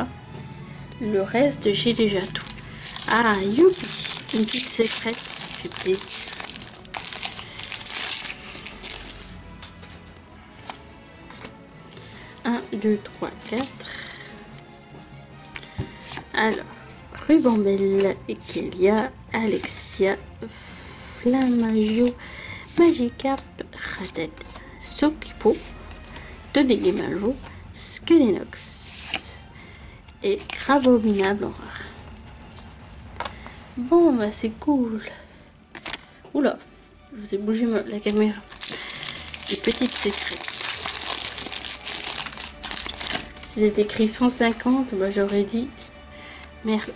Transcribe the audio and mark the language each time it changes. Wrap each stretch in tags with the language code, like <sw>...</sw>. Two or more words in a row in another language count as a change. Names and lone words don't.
<fr>Le reste, j'ai déjà tout. Ah, youpi, une petite secrète, ça fait plaisir. Un, 2, 3, 4. Alors, Rubambelle, Ekelia, Alexia, Flamajo, Magikarp, Ratet, Sokipo, Todegemajo, Skelenox et Cravominable en rare. Bon, bah c'est cool. Oula, je vous ai bougé la caméra. Des petites secrètes. Si c'était écrit 150, bah j'aurais dit...</fr>